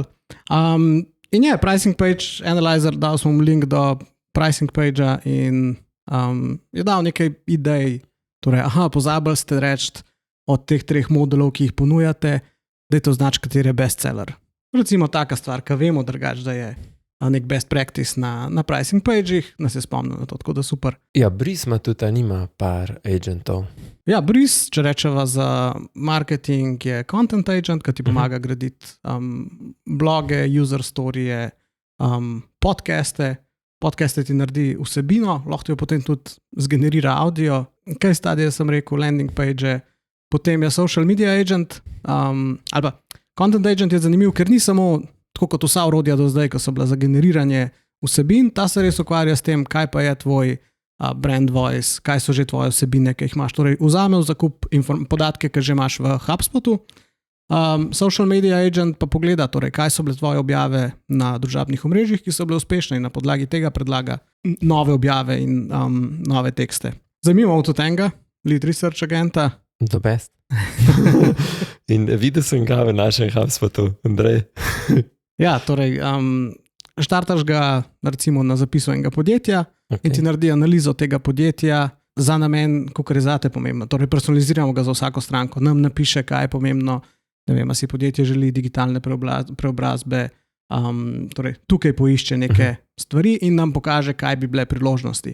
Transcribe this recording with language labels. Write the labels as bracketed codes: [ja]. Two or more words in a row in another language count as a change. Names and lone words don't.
[sl] In je, Pricing Page Analyzer, dal smo link do Pricing Pagea in je dal nekaj idej, torej, pozabili ste reči od teh 3 modelov, ki jih ponujate, dajte označi, kateri je bestseller. Recimo taka stvar, ki vemo drugače, da je nek [en] best practice [sl] na [en] pricing page-ih, [sl] nas je spomnil na to, tako da super. Ja, Breeze ima tudi, nima par agentov. Ja, Breeze, če rečeva za marketing, je [en] content agent, [sl] ki ti pomaga graditi bloge, user storije, podcaste ti naredi vsebino, lahko jo potem tudi zgenerira audio. Kaj stadije sem rekel, [en] landing page, [sl] potem je [en] social media agent, [sl] ali pa [en] content agent [sl] je zanimiv, ker ni samo tako kot vsa orodja do zdaj, ko so bila za generiranje vsebin, ta se res ukvarja s tem, kaj pa je tvoj [en] brand voice, [sl] kaj so že tvoje vsebine, ki jih imaš. Torej, vzame v zakup podatke, ki že imaš v HubSpotu. [en] Social media agent [sl] pa pogleda, torej, kaj so bile tvoje objave na družabnih omrežjih, ki so bile uspešne in na podlagi tega predlaga nove objave in nove tekste. Zanimivo tudi enega, [en] lead research agenta. The best. [sl] In videl sem ga v našem HubSpotu, Andrej. Ja, torej, štartaš ga recimo na zapisu enega podjetja, in ti naredi analizo tega podjetja za namen, kakor je zate pomembno. Torej, personaliziramo ga za vsako stranko, nam napiše, kaj je pomembno, ne vem, si podjetje želi digitalne preobrazbe, torej, tukaj poišče neke stvari in nam pokaže, kaj bi bile priložnosti.